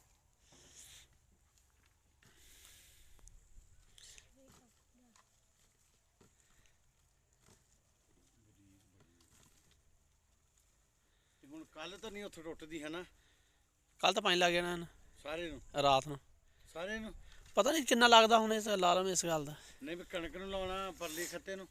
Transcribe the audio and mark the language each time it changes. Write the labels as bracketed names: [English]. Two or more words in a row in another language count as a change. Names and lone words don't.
[Punjabi] ਤੇ ਹੁਣ ਕੱਲ ਤਾਂ ਨਹੀਂ ਉੱਥੇ ਟੁੱਟਦੀ ਹੈ ਨਾ। [Hindi] कल तो पानी लग गया ना [Punjabi] ਸਾਰੇ ਨੂੰ रात ਨੂੰ। ਸਾਰੇ ਨੂੰ ਪਤਾ ਨਹੀਂ ਕਿੰਨਾ ਲੱਗਦਾ ਹੁਣ ਇਸ ਲਾਲਮ ਇਸ ਗੱਲ ਦਾ। ਨਹੀਂ ਵੀ ਕਣਕ ਨੂੰ ਲਾਉਣਾ ਪਰਲੀ ਖੱਤੇ ਨੂੰ